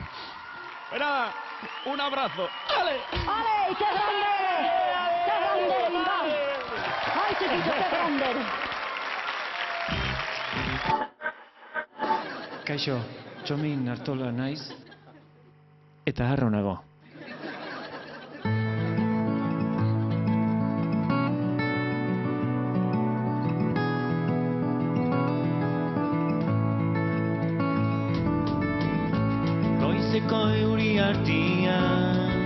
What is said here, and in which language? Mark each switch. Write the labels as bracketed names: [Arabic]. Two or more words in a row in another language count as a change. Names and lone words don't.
[Spanish] Pues nada, un abrazo. ¡Ale! ¡Ale! ¡Qué grande! ¡Qué grande, Iván! ¡Ay, chiquito, qué grande! [Basque] Kaixo, Txomin Artola naiz, eta harro nago. Goizeko euri artian,